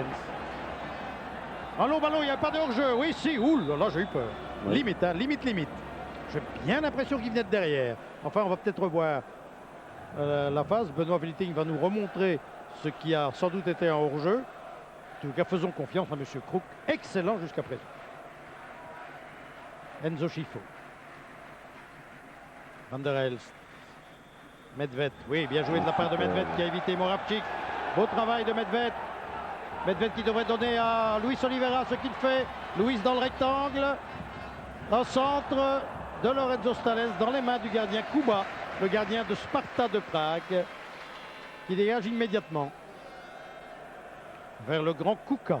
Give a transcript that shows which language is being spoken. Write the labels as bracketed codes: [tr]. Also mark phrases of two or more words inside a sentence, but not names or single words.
[fr] Allô, ballon, il n'y a pas de hors-jeu. Oui, si, oula, là j'ai eu peur. Ouais. Limite, hein, limite. J'ai bien l'impression qu'il venait de derrière. Enfin, on va peut-être revoir la phase. Benoît Wilting va nous remontrer ce qui a sans doute été un hors-jeu. En tout cas, faisons confiance à M. Kruk. Excellent jusqu'à présent. Enzo Schifo. Van der Elst. Medved. Oui, bien joué de la part de Medved qui a évité Moravchik. Beau travail de Medved. Medved qui devrait donner à Luis Oliveira ce qu'il fait. Luis dans le rectangle. Au centre de Lorenzo Stalens dans les mains du gardien Kuba, le gardien de Sparta de Prague, qui dégage immédiatement vers le grand Kuka.